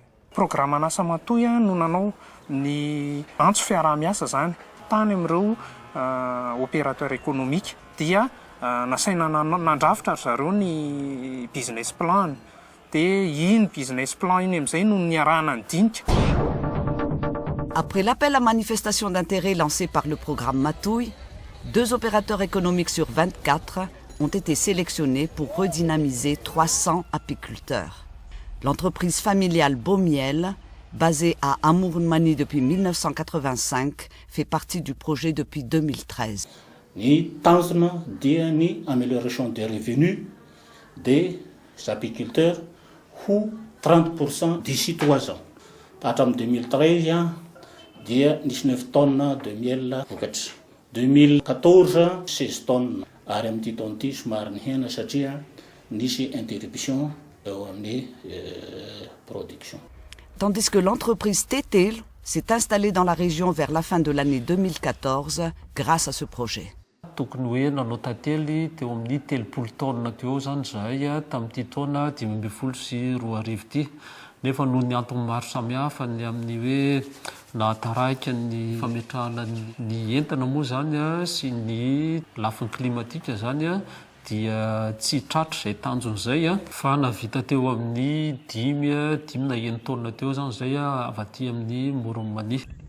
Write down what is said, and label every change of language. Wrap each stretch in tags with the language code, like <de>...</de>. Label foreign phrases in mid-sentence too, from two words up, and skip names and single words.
<mg>Programme Anasa Matoy no nanao ny antso fiaraha-miasa zany tany amin'ireo</mg> <fr>opérateur économique</fr> <mg>dia nasaina nandrafitra zareo ny</mg> <en>business plan</en> <mg>dia iny</mg> <en>business plan</en> <mg>iny amin'izay no niarahana ny dinika.</mg> <fr>Après l'appel à manifestation d'intérêt lancé par le programme Matouille, 2 opérateurs économiques sur 24 ont été sélectionnés pour redynamiser 300 apiculteurs. L'entreprise familiale Beaumiel, basée à Amourmani depuis 1985, fait partie du projet depuis 2013.</fr> <mg>Ny tanjona dia ny</mg> <fr>amélioration des revenus des apiculteurs</fr> <mg>ho 30%</mg> <fr>d'ici 3 ans.</fr> <mg>Hatramin'ny 2013 dia nisy 9</mg> <fr>tonnes de miel</fr> <mg>vokatra. 2014 16 tonnes ary amin'ity taona ity somary nihena satria nisy interruption eo amin'ny production.</mg> <fr>Tandis que l'entreprise Tetel s'est installée dans la région vers la fin de l'année 2014 grâce à ce projet.</fr> <mg>Tokony hoe nanao tantely teo amin'ny 30 taona teo zany zahay tamin'ity taona 2012 ity. Nefa noho ny antony maro samihafa ny amin'ny hoe nahataraiky ny fametrahana ny entana moa zany sy ny lafiny klimatika zany dia tsy tratra izay tanjony izay fa navita teo amin'ny 5 na 9 taona teo zany zay avy aty amin'ny Amourmani.</mg>